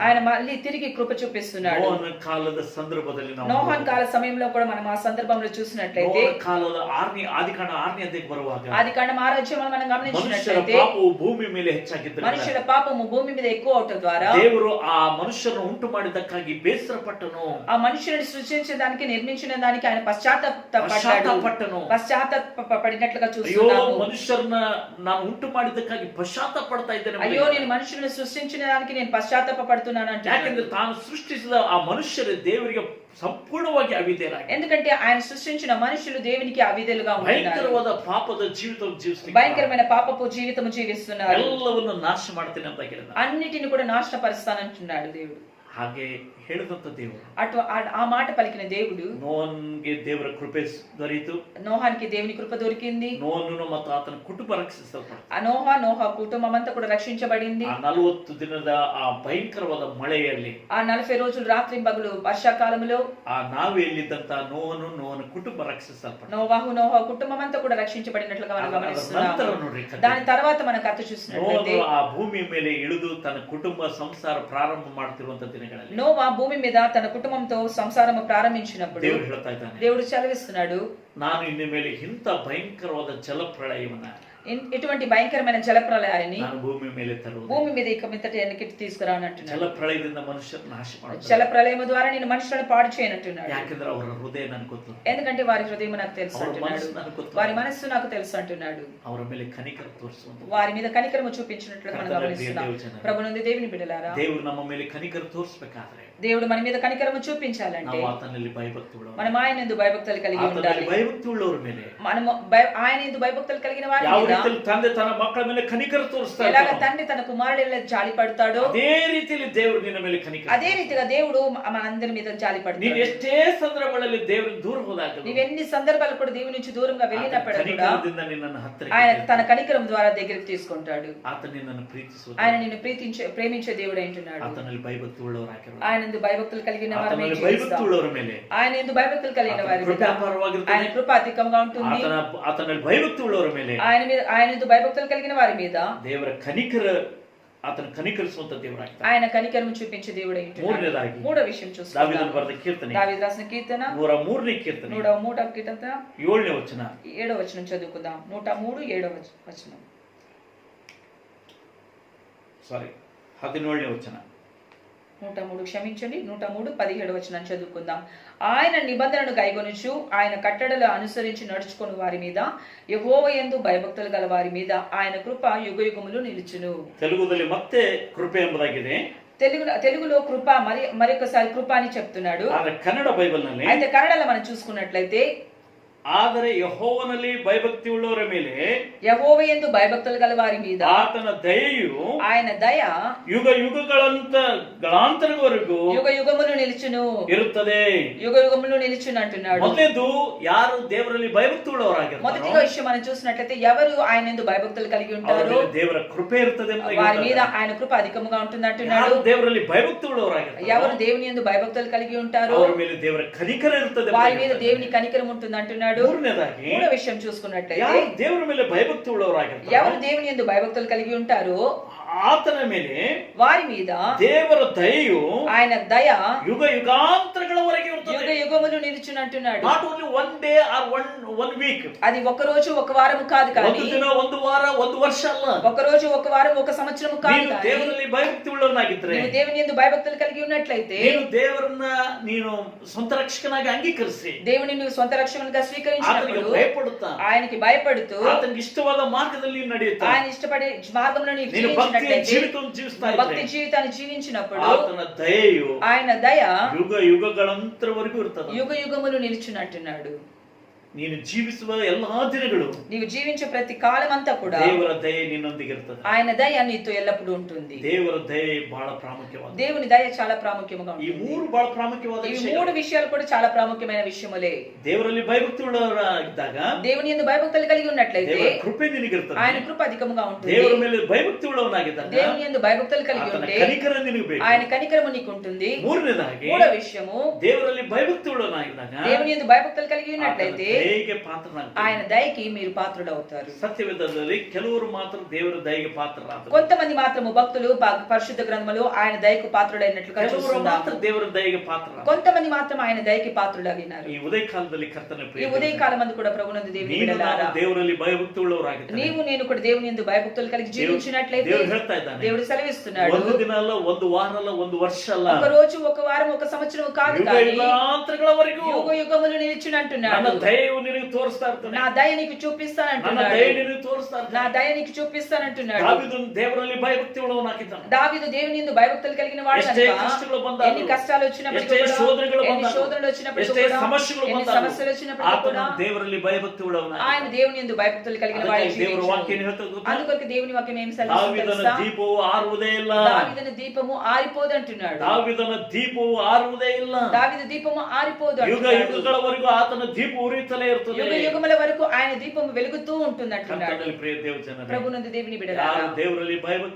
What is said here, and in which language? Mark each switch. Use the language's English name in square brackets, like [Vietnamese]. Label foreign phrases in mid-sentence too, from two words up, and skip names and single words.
[Telugu] ఆయన మళ్ళీ తిరిగి కృప చూపిస్తున్నాడు. [Kannada] ನೋಹನ ಕಾಲದ ಸಂದರ್ಭದಲ್ಲಿ ನಾವು [Telugu] నోహాన్ కాల సమయంలో కూడా మనం ఆ సందర్భంలో చూసినట్లయితే, [Kannada] ನೋಹನ ಕಾಲದ ಆದಿಕಾಂಡ 6ನೇ ಅಧ್ಯಾಯಕ್ಕೆ ಬರುವಾಗ [Telugu] ఆదికాండం 6వ అధ్యాయంలో మనం [Kannada] ಮನುಷ್ಯರ [Telugu] గమనించినట్లయితే, [Kannada] ಪಾಪವು ಭೂಮಿ ಮೇಲೆ ಹೆಚ್ಚಾಗಿದ್ದರಿಂದ [Telugu] మనుషుల పాపము భూమి మీద ఎక్కువ అవటం ద్వారా [Kannada] ದೇವರು ಆ ಮನುಷ್ಯರನ್ನು ಉಂಟು ಮಾಡಿದ್ದಕ್ಕಾಗಿ ಬೇಸರಪಟ್ಟನು, [Telugu] ఆ మనుషులను సృష్టించిన దానికి నిర్మించిన దానికి ఆయన పశ్చాత్తాపడ్డాడు, [Kannada] ಪಶ್ಚಾತ್ತಾಪಪಟ್ಟನು. [Telugu] పశ్చాత్తాపడినట్లుగా [Kannada] ಅಯ್ಯೋ, [Telugu] చూస్తున్నాము. [Kannada] ಮನುಷ್ಯರನ್ನ ನಾನು ಉಂಟು ಮಾಡಿದ್ದಕ್ಕಾಗಿ ಪಶ್ಚಾತ್ತಾಪ ಪಡ್ತಾ ಇದ್ದೇನೆ. [Telugu] అయ్యో, నేను మనుషులను సృష్టించిన దానికి నేను పశ్చాత్తాపడుతున్నాను అంటే, [Kannada] ಯಾಕೆಂದ್ರೆ ತಾನು ಸೃಷ್ಟಿಸಿದ ಆ ಮನುಷ್ಯರು ದೇವರಿಗೆ ಸಂಪೂರ್ಣವಾಗಿ ಅವಿಧೇಯರಾಗಿ, [Telugu] ఎందుకంటే ఆయన సృష్టించిన మనుషులు దేవునికి అవిధేయులుగా ఉన్నారు, [Kannada] ಭಯಂಕರವಾದ ಪಾಪದ ಜೀವಿತ ಜೀವಿಸ್ತಾರೆ, [Telugu] భయంకరమైన పాపపు జీవితము జీవిస్తున్నారు, [Kannada] ಎಲ್ಲವನ್ನು ನಾಶ ಮಾಡ್ತೇನೆ ಅಂತ ಹೇಳಿದ. [Telugu] అన్నిటిని కూడా నాశనపరుస్తానంటున్నాడు దేవుడు. [Kannada] ಹಾಗೆ ಹೇಳಿದಂತ ದೇವರು, [Telugu] ఆ మాట పలికిన దేవుడు, [Kannada] ನೋಹನ್ಗೆ ದೇವರ ಕೃಪೆ ದೊರೆಯಿತು, [Telugu] నోహానికి దేవుని కృప దొరికింది, [Kannada] ನೋಹನು ಮತ್ತು ಆತನ ಕುಟುಂಬ ರಕ್ಷಿಸಲ್ಪಡ್ತಾರೆ. [Telugu] ఆ నోహ కుటుంబం అంతా కూడా రక్షించబడింది. [Kannada] ಆ 40 ದಿನದ ಆ ಭಯಂಕರವಾದ ಮಳೆಯಲ್ಲಿ, [Telugu] ఆ 40 రోజులు రాత్రి పగలు వర్షాకాలంలో [Kannada] ಆ ನಾವೆಯಲ್ಲಿದ್ದಂತ ನೋಹನ ಕುಟುಂಬ ರಕ್ಷಿಸಲ್ಪಟ್ಟ. [Telugu] నోహ కుటుంబం అంతా కూడా రక్షించబడినట్లుగా మనం [Kannada] ನಂತರ [Telugu] గమనిస్తున్నాము. [Kannada] ನೋಡ್ರಿ, [Telugu] దాని తర్వాత మన కథ చూసినట్లయితే, [Kannada] ನೋಹನು ಆ ಭೂಮಿಯ ಮೇಲೆ ಇಳಿದು ತನ್ನ ಕುಟುಂಬ ಸಂಸಾರ ಪ್ರಾರಂಭ ಮಾಡ್ತಿರುವಂತ ದಿನಗಳಲ್ಲಿ [Telugu] నోవా భూమి మీద తన కుటుంబంతో సంసారము ప్రారంభించినప్పుడు [Kannada] ದೇವರು ಹೇಳ್ತಾ ಇದ್ದಾನೆ, [Telugu] దేవుడు చదివిస్తున్నాడు, [Kannada] ನಾನು ಇನ್ನು ಮೇಲೆ ಇಂಥ ಭಯಂಕರವಾದ ಜಲಪ್ರಳಯವನ್ನ, [Telugu] ఇటువంటి భయంకరమైన జలప్రలయాన్ని [Kannada] ನಾನು ಭೂಮಿ ಮೇಲೆ ತರುವುದು, [Telugu] భూమి మీద ఇక మీదట వెనక్కి తీసుకురానంటున్నాడు. [Kannada] ಜಲಪ್ರಳಯದಿಂದ ಮನುಷ್ಯರು ನಾಶ ಮಾಡುತ್ತಾರೆ. [Telugu] జలప్రలయము ద్వారా నేను మనుషులను పాడు చేయనంటున్నాడు. [Kannada] ಯಾಕೆಂದ್ರೆ ಅವರ ಹೃದಯ ನನಗೆ ಗೊತ್ತು, [Telugu] ఎందుకంటే వారి హృదయం నాకు తెలుసు [Kannada] ಅವರ [Telugu] అంటున్నాడు, [Kannada] ಮನಸ್ಸು ನನಗೆ ಗೊತ್ತು, [Telugu] వారి మనస్సు నాకు తెలుసు అంటున్నాడు. [Kannada] ಅವರ ಮೇಲೆ ಕನಿಕರ ತೋರಿಸುವಂತ, [Telugu] వారి మీద కనికరము చూపించినట్లుగా మనం గమనిస్తున్నాం. ప్రభునందు దేవుని బిడ్డలారా, [Kannada] ದೇವರು ನಮ್ಮ ಮೇಲೆ ಕನಿಕರ ತೋರಿಸಬೇಕಾದ್ರೆ, [Telugu] దేవుడు మన మీద కనికరము చూపించాలంటే [Kannada] ನಾವು ಆತನಲ್ಲಿ ಭಯಭಕ್ತಿ ಉಳ್ಳವರು, [Telugu] మనం ఆయన యందు భయభక్తులు కలిగి ఉండాలి. [Kannada] ಭಯಭಕ್ತಿ ಉಳ್ಳವರ ಮೇಲೆ [Telugu] మనము ఆయన యందు భయభక్తులు కలిగిన వారి [Kannada] ಯಾವ [Telugu] మీద [Kannada] ರೀತಿಯಲ್ಲಿ ತಂದೆ ತನ್ನ ಮಕ್ಕಳ ಮೇಲೆ ಕನಿಕರ ತೋರಿಸ್ತಾ [Telugu] ఎలాగ [Kannada] ಇದ್ದಾನೋ, [Telugu] తండ్రి తన కుమారుడి జాలి పడతాడో [Kannada] ಅದೇ ರೀತಿಯಲ್ಲಿ ದೇವರು ನಿನ್ನ ಮೇಲೆ ಕನಿಕರ, [Telugu] అదే రీతిగా దేవుడు మనందరి మీద జాలి [Kannada] ನೀನು [Telugu] పడతాడు. [Kannada] ಎಷ್ಟೇ ಸಂದರ್ಭಗಳಲ್ಲಿ ದೇವರಿಂದ ದೂರ ಹೋದಾಗ [Telugu] నీవెన్ని సందర్భాలు కూడా దేవుని నుంచి దూరంగా వెళ్ళినప్పుడు కూడా [Kannada] ಕನಿಕರದಿಂದ ನಿನ್ನನ್ನು ಹತ್ತಿರ [Telugu] ఆయన తన కనికరం ద్వారా దగ్గరికి తీసుకుంటాడు. [Kannada] ಆತ ನಿನ್ನನ್ನು ಪ್ರೀತಿಸುವ, [Telugu] ఆయన నిన్ను ప్రేమించే దేవుడు అంటున్నాడు. [Kannada] ಆತನಲ್ಲಿ ಭಯಭಕ್ತಿ ಉಳ್ಳವರಾಗಿರುವ, [Telugu] ఆయన యందు భయభక్తులు కలిగిన వారమే [Kannada] ಆತನಲ್ಲಿ [Telugu] జీవిస్తాం. [Kannada] ಭಯಭಕ್ತಿ ಉಳ್ಳವರ ಮೇಲೆ [Telugu] ఆయన యందు భయభక్తులు కలిగిన వారి మీద [Kannada] ಕೃಪೆ ಅಪಾರವಾಗಿರುತ್ತದೆ. [Telugu] ఆయన కృప అధికంగా ఉంటుంది. [Kannada] ಆತನಲ್ಲಿ ಭಯಭಕ್ತಿ ಉಳ್ಳವರ ಮೇಲೆ, [Telugu] ఆయన యందు భయభక్తులు కలిగిన వారి మీద [Kannada] ದೇವರ ಕನಿಕರ, ಆತನ ಕನಿಕರಿಸುವಂತ ದೇವರಾಗ್ತಾನೆ. [Telugu] ఆయన కనికరం చూపించే దేవుడు అంటున్నాడు. [Kannada] ಮೂರನೇದಾಗಿ [Telugu] మూడో విషయం [Kannada] ದಾವೀದನು [Telugu] చూస్తున్నాం. [Kannada] ಬರೆದ ಕೀರ್ತನೆ [Telugu] దావీదు రాసిన కీర్తన [Kannada] 103ನೇ కీರ್ತನೆ [Telugu] 103వ కీర్తన [Kannada] 7ನೇ ವಚನ, [Telugu] 7వ వచనం చదువుకుందాం. 103 7వ వచనం, [Kannada] 17ನೇ ವಚನ, [Telugu] 103 క్షమించండి, 103 17వ వచనం చదువుకుందాం. ఆయన నిబంధనను గైకొనుచు ఆయన కట్టడలు అనుసరించి నడుచుకుని వారి మీద, యెహోవా యందు భయభక్తులు గల వారి మీద ఆయన కృప యుగయుగములు నిలుచును. [Kannada] ತೆಲುಗುದಲ್ಲಿ ಮತ್ತೆ ಕೃಪೆ ಎಂಬುದಾಗಿದೆ, [Telugu] తెలుగులో కృప మరొకసారి కృప అని చెప్తున్నాడు. [Kannada] ಆದ್ರೆ ಕನ್ನಡ ಬೈಬಲ್ ನಲ್ಲಿ, [Telugu] అయితే కన్నడలో మనం చూసుకున్నట్లయితే, [Kannada] ಆದರೆ ಯೆಹೋವನಲ್ಲಿ ಭಯಭಕ್ತಿ ಉಳ್ಳವರ ಮೇಲೆ [Telugu] యెహోవా యందు భయభక్తులు గల వారి మీద [Kannada] ಆತನ ದಯೆಯು [Telugu] ఆయన దయ [Kannada] ಯುಗ ಯುಗಗಳಾಂತರವರೆಗೂ [Telugu] యుగ యుగములు నిలుచును, [Kannada] ಇರುತ್ತದೆ. [Telugu] యుగ యుగములు నిలుచును అంటున్నాడు. [Kannada] ಮೊದಲೇದು ಯಾರು ದೇವರಲ್ಲಿ ಭಯಭಕ್ತಿ ಉಳ್ಳವರಾಗಿರ್ತಾರೋ [Telugu] మొదటిగా విషయం మనం చూసినట్లయితే, ఎవరు ఆయన యందు భయభక్తులు కలిగి [Kannada] ಅವರ [Telugu] ఉంటారో [Kannada] ಮೇಲೆ ದೇವರ ಕೃಪೆ ಇರುತ್ತದೆ ಎಂಬುದಾಗಿ [Telugu] వారి మీద [Kannada] ಹೇಳ್ತಾರೆ. [Telugu] ఆయన కృప అధికముగా ఉంటుంది అంటున్నాడు. [Kannada] ಯಾರು ದೇವರಲ್ಲಿ ಭಯಭಕ್ತಿ ಉಳ್ಳವರಾಗಿರ್ತಾರೋ [Telugu] ఎవరు దేవుని యందు భయభక్తులు కలిగి ఉంటారో [Kannada] ಅವರ ಮೇಲೆ ದೇವರ ಕನಿಕರ ಇರುತ್ತದೆ [Telugu] వారి [Kannada] ಎಂಬುದಾಗಿ [Telugu] మీద [Kannada] ಹೇಳ್ತಾರೆ. [Telugu] దేవుని కనికరం ఉంటుంది అంటున్నాడు. [Kannada] ಮೂರನೇದಾಗಿ, [Telugu] మూడో విషయం చూసుకున్నట్లయితే, [Kannada] ಯಾರು ದೇವರ ಮೇಲೆ ಭಯಭಕ್ತಿ ಉಳ್ಳವರಾಗಿರ್ತಾರೋ [Telugu] ఎవరు దేవుని యందు భయభక్తులు కలిగి ఉంటారో [Kannada] ಆತನ ಮೇಲೆ [Telugu] వారి మీద [Kannada] ದೇವರ ದಯೆಯು [Telugu] ఆయన దయ [Kannada] ಯುಗ ಯುಗಾಂತರಗಳವರೆಗೆ ಇರುತ್ತದೆ. [Telugu] యుగ యుగములు నిలుచును అంటున్నాడు. [English] not only one day or one week, [Telugu] అది ఒక రోజు ఒక వారం కాదు, [Kannada] ಒಂದು [Telugu] కానీ [Kannada] ದಿನ ಒಂದು ವಾರ ಒಂದು ವರ್ಷ ಅಲ್ಲ. [Telugu] ఒక రోజు ఒక వారం ఒక సంవత్సరం కాదు, [Kannada] ನೀನು [Telugu] కానీ [Kannada] ದೇವರಲ್ಲಿ ಭಯಭಕ್ತಿ ಉಳ್ಳವನಾಗಿದ್ರೆ, [Telugu] నీవు దేవుని యందు భయభక్తులు కలిగి ఉన్నట్లయితే, [Kannada] ನೀನು ದೇವರನ್ನ ನೀನು ಸ್ವಂತ ರಕ್ಷಕನಾಗಿ ಅಂಗೀಕರಿಸಿ [Telugu] దేవుని నువ్వు సొంత రక్షకునిగా [Kannada] ಆತನಿಗೆ [Telugu] స్వీకరించినప్పుడు [Kannada] ಭಯಪಡುತ್ತಾ [Telugu] ఆయనకి భయపడుతూ [Kannada] ಆತನಿಗೆ ಇಷ್ಟವಾದ ಮಾರ್ಗದಲ್ಲಿ ನೀನು ನಡೆಯುತ್ತಾ [Telugu] ఆయన ఇష్టపడే మార్గంలో నీవు [Kannada] ನೀನು ಭಕ್ತಿಯ [Telugu] జీవించినట్లయితే, [Kannada] ಜೀವಿತವನ್ನು ಜೀವಿಸ್ತಾ [Telugu] భక్తి [Kannada] ಇದ್ರೆ [Telugu] జీవితాన్ని జీవించినప్పుడు [Kannada] ಆತನ ದಯೆಯು [Telugu] ఆయన దయ [Kannada] ಯುಗ ಯುಗಗಳಂತರವರೆಗೂ ಇರ್ತದೆ. [Telugu] యుగ యుగములు నిలుచునంటున్నాడు. [Kannada] ನೀನು ಜೀವಿಸುವ ಎಲ್ಲಾ ದಿನಗಳು [Telugu] నీవు జీవించే ప్రతి కాలం అంతా కూడా [Kannada] ದೇವರ ದಯೆ ನಿನ್ನೊಂದಿಗೆ ಇರ್ತದೆ. [Telugu] ఆయన దయ నీతో ఎల్లప్పుడూ ఉంటుంది. [Kannada] ದೇವರ ದಯೆ ಬಹಳ ಪ್ರಾಮುಖ್ಯವಾದ, [Telugu] దేవుని దయ చాలా ప్రాముఖ్యముగా [Kannada] ಈ [Telugu] ఉంటుంది. [Kannada] ಮೂರು ಬಹಳ ಪ್ರಾಮುಖ್ಯವಾದ [Telugu] ఈ [Kannada] ವಿಷಯಗಳು. [Telugu] మూడు విషయాలు కూడా చాలా ప్రాముఖ్యమైన విషయములే. [Kannada] ದೇವರಲ್ಲಿ ಭಯಭಕ್ತಿ ಉಳ್ಳವರಾಗಿದ್ದಾಗ [Telugu] దేవుని యందు భయభక్తులు కలిగి ఉన్నట్లయితే [Kannada] ದೇವರ ಕೃಪೆ ನಿನಗಿರ್ತದೆ. [Telugu] ఆయన కృప అధికముగా ఉంటుంది. [Kannada] ದೇವರ ಮೇಲೆ ಭಯಭಕ್ತಿ ಉಳ್ಳವನಾಗಿದ್ದಾಗ [Telugu] దేవుని యందు భయభక్తులు కలిగి [Kannada] ಆತನ [Telugu] ఉంటే [Kannada] ಕನಿಕರ ನಿನಗೆ ಬೇಕು. [Telugu] ఆయన కనికరము నీకు ఉంటుంది. [Kannada] ಮೂರನೇದಾಗಿ, [Telugu] మూడో విషయము, [Kannada] ದೇವರಲ್ಲಿ ಭಯಭಕ್ತಿ ಉಳ್ಳವನಾಗಿದ್ದಾಗ [Telugu] దేవుని యందు భయభక్తులు కలిగి ఉన్నట్లయితే [Kannada] ದಯೆಗೆ ಪಾತ್ರನಾಗ್ತಾರೆ. [Telugu] ఆయన దయకి మీరు పాత్రులవుతారు. [Kannada] ಸತ್ಯವೇದದಲ್ಲಿ ಕೆಲವರು ಮಾತ್ರಂ ದೇವರ ದಯಗೆ ಪಾತ್ರರಾದರು. [Telugu] కొంతమంది మాత్రము భక్తులు పరిశుద్ధ గ్రంథములో ఆయన దయకు పాత్రులైనట్లుగా [Kannada] ಕೆಲವರು [Telugu] చూస్తున్నాము. [Kannada] ಮಾತ್ರ ದೇವರ దయಗೆ ಪಾತ್ರರಾದರು. [Telugu] కొంతమంది మాత్రం ఆయన దయకి పాత్రులగినారు. [Kannada] ಈ ಉದಯ ಕಾಲದಲ್ಲಿ ಕರ್ತನ [Telugu] ఈ [Kannada] ಪ್ರಿಯ [Telugu] ఉదయ కాలమందు కూడా ప్రభునందు దేవుని బిడ్డలారా, [Kannada] ದೇವರಲ್ಲಿ ಭಯಭಕ್ತಿ ಉಳ್ಳವರಾಗಿದ್ದಾರೆ. [Telugu] నీవు నేను కూడా దేవుని యందు భయభక్తులు కలిగి జీవించినట్లయితే [Kannada] ದೇವರು ಹೇಳ್ತಾ ಇದ್ದಾನೆ, [Telugu] దేవుడు సెలవిస్తున్నాడు, [Kannada] ಒಂದು ದಿನ ಅಲ್ಲ, ಒಂದು ವಾರ ಅಲ್ಲ, ಒಂದು ವರ್ಷ ಅಲ್ಲ, [Telugu] ఒక రోజు, ఒక వారం, ఒక సంవత్సరం కాదు, [Kannada] ಯುಗ [Telugu] కానీ [Kannada] ಯುಗಾಂತರಗಳವರೆಗೂ [Telugu] యుగ యుగములు నిలిచినంటున్నాడు. [Kannada] ನನ್ನ ದಯೆಯು ನಿನಗೆ ತೋರಿಸ್ತಾ ಇರ್ತಾನೆ. [Telugu] నా దయ నీకు [Kannada] ನನ್ನ [Telugu] చూపిస్తానంటున్నాడు. [Kannada] ದಯೆ ನಿನಗೆ ತೋರಿಸ್ತಾ [Telugu] నా [Kannada] ಇರ್ತಾನೆ. [Telugu] దయ నీకు చూపిస్తానంటున్నాడు. [Kannada] ದಾವೀದನು ದೇವರಲ್ಲಿ ಭಯಭಕ್ತಿ ಉಳ್ಳವನಾಗಿದ್ದಾನೆ. [Telugu] దావీదు దేవుని యందు భయభక్తులు కలిగిన వాడు [Kannada] ಎಷ್ಟೇ [Telugu] కనుక [Kannada] ಕಷ್ಟಗಳು ಬಂದಾಗಲೂ, [Telugu] ఎన్ని కష్టాలు వచ్చినప్పటికీ [Kannada] ಎಷ್ಟೇ [Telugu] కూడా, [Kannada] ಶೋಧನೆಗಳು [Telugu] ఎన్ని [Kannada] ಬಂದಾಗಲೂ, [Telugu] శోధనలు వచ్చినప్పటికీ [Kannada] ಎಷ್ಟೇ [Telugu] కూడా, [Kannada] ಸಮಸ್ಯೆಗಳು [Telugu] ఎన్ని [Kannada] ಬಂದಾಗಲೂ, [Telugu] సమస్యలు వచ్చినప్పటికీ [Kannada] ಆತನು [Telugu] కూడా [Kannada] ದೇವರಲ್ಲಿ ಭಯಭಕ್ತಿ ಉಳ್ಳವನಾಗಿದ್ದಾನೆ. [Telugu] ఆయన దేవుని యందు భయభక్తులు కలిగిన వాడు [Kannada] ಅದಕ್ಕೆ ದೇವರ ವಾಕ್ಯ ಏನು ಹೇಳ್ತದೆ ಗೊತ್ತಾ? [Telugu] అందుకొరకు దేవుని వాక్యం ఏం [Kannada] ದಾವೀದನ [Telugu] సెలవిస్తుందో [Kannada] ದೀಪವು ಆರುವುದೇ ಇಲ್ಲ. [Telugu] దావీదున దీపము ఆరిపోదు అంటున్నాడు. [Kannada] ದಾವೀದನ ದೀಪವು ಆರುವುದೇ ಇಲ್ಲ. [Telugu] దావీదు దీపము ఆరిపోదు [Kannada] ಯುಗ [Telugu] అంటున్నాడు. [Kannada] ಯುಗಗಳವರೆಗೂ ಆತನ ದೀಪ ಉರಿಯುತ್ತಲೇ ಇರ್ತದೆ. [Telugu] యుగ యుగముల వరకు ఆయన దీపము వెలుగుతూ ఉంటుంది అంటున్నాడు. [Kannada] ಕರ್ತನಲ್ಲಿ ಪ್ರಿಯ ದೇವಜನರೇ, [Telugu] ప్రభునందు దేవుని బిడ్డలారా, [Kannada] ಯಾರು ದೇವರಲ್ಲಿ ಭಯಭಕ್ತಿ